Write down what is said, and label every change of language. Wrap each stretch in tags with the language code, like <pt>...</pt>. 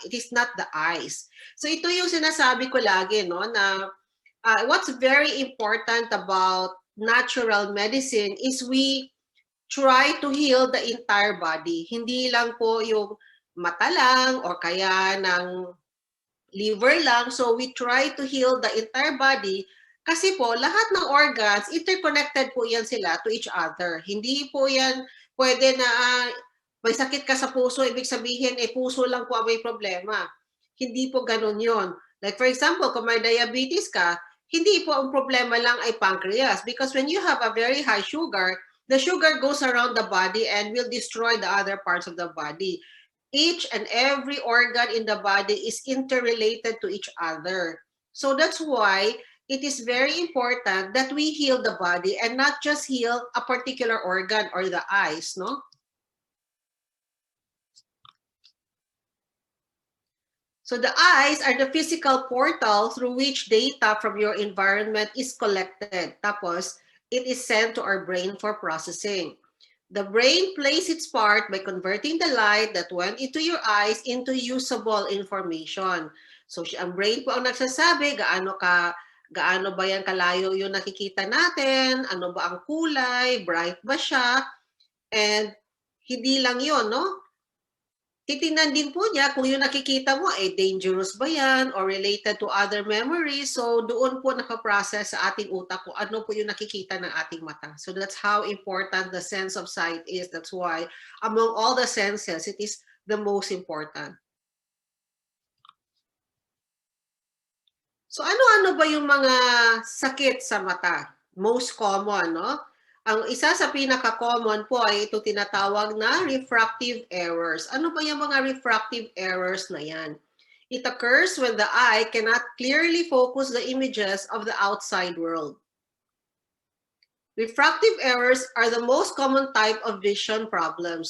<en>It is not the eyes.</en> <tl>So ito yung sinasabi ko lagi, no, na</tl> <en>what's very important about natural medicine is we try to heal the entire body.</en> <tl>Hindi lang po yung mata lang or kaya ng liver lang.</tl> <en>So we try to heal the entire body</en> <tl>kasi po lahat ng</tl> <en>organs, interconnected</en> <tl>po yan sila</tl> <en>to each other.</en> <tl>Hindi po yan pwede na may sakit ka sa puso, ibig sabihin, puso lang po ang may problema. Hindi po ganun yon. Like for example, kung may diabetes ka, hindi po ang problema lang ay pancreas.</tl> <en>Because when you have a very high sugar, the sugar goes around the body and will destroy the other parts of the body. Each and every organ in the body is interrelated to each other. So that's why it is very important that we heal the body and not just heal a particular organ or the eyes, no? So the eyes are the physical portal through which data from your environment is collected. Tapos, it is sent to our brain for processing. The brain plays its part by converting the light that went into your eyes into usable information.</en> <tl>So ang brain po ang nagsasabi gaano ba yan kalayo yung nakikita natin, ano ba ang kulay, bright ba siya, and hindi lang yun, no? Titingnan din po niya kung yung nakikita mo ay dangerous ba yan or</tl> <en>related to other memories.</en> <tl>So doon po nakaprocess sa ating utak kung ano po yung nakikita ng ating mata.</tl> <en>So that's how important the sense of sight is. That's why among all the senses, it is the most important.</en> <tl>So ano-ano ba yung mga sakit sa mata?</tl> <en>Most common,</en> <tl>no? Ang isa sa pinaka-common po ay ito tinatawag na refractive errors. Ano ba yung mga refractive errors na yan?</tl> <en>It occurs when the eye cannot clearly focus the images of the outside world. Refractive errors are the most common type of vision problems.</en>